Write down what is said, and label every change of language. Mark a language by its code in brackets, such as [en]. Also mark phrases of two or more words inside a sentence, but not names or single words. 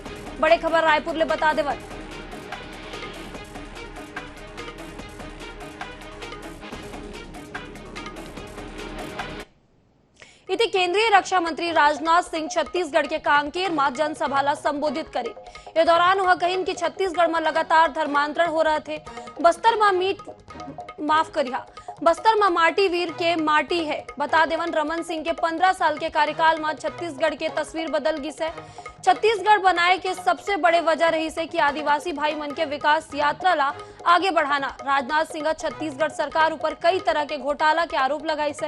[hne] बड़े खबर रायपुर ले बता देवन। इति केंद्रीय रक्षा मंत्री राजनाथ सिंह छत्तीसगढ़ के कांकेर में जनसभा ला संबोधित करे। ये दौरान वह कहिन कि छत्तीसगढ़ में लगातार धर्मांतरण हो रहे थे। बस्तर में माटी वीर के माटी है। बता देवन रमन सिंह के 15 साल के कार्यकाल में छत्तीसगढ़ के तस्वीर बदल गई से। छत्तीसगढ़ बनाए के सबसे बड़े वजह रही से कि आदिवासी भाई मन के विकास यात्रा ला आगे बढ़ाना। राजनाथ सिंह छत्तीसगढ़ सरकार ऊपर कई तरह के घोटाला के आरोप लगाई से।